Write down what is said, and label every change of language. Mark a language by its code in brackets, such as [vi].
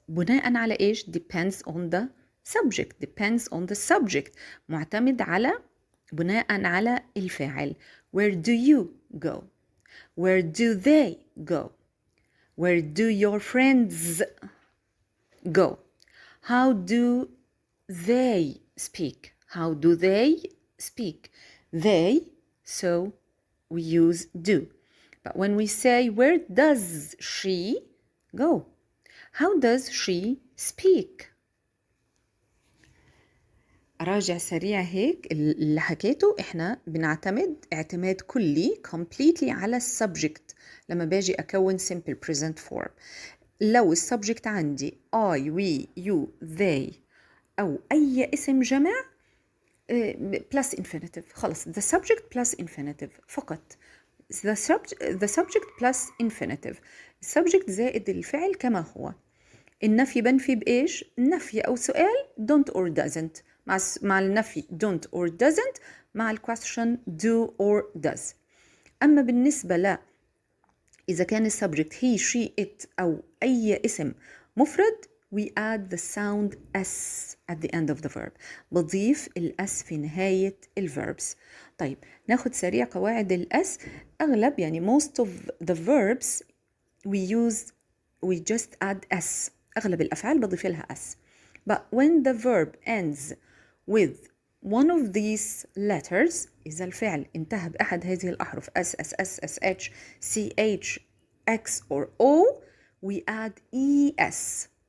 [ar] بناء على إيش؟ [en] depends on the subject. depends on the subject. [ar] معتمد على بناء على الفاعل. [en] Where do you go? Where do they go? Where do your friends go? How do they speak? How do they speak? They, so we use do. But when we say, where does she go? How does she speak? [ar] أراجع سريع هيك اللي حكيته. إحنا بنعتمد اعتماد كلي completely على السبجكت لما باجي أكون [en] simple present form. [ar] لو السبجكت عندي [en] I, we, you, they [ar] أو أي اسم جمع [en] plus infinitive، [ar] خلص [en] the subject plus infinitive [ar] فقط. [en] the subject plus infinitive. [ar] السبجكت زائد الفعل كما هو. النفي بنفي بإيش؟ نفي أو سؤال [en] don't or doesn't. [ar] مع النفي [en] don't or doesn't، [ar] مع الquestion [en] do or does. [ar] أما بالنسبة ل إذا كان السبجكت [en] he, she, it [ar] أو أي اسم مفرد [en] we add the sound s at the end of the verb. [ar] بضيف الأس في نهاية الverbs. طيب ناخد سريع قواعد الأس. أغلب يعني [en] most of the verbs we just add s. [ar] أغلب الأفعال بضيف لها s. [en] But when the verb ends with one of these letters، [ar] إذا الفعل انتهى بأحد هذه الأحرف [en] s, s, s, s, h, c, h, x or o we add es.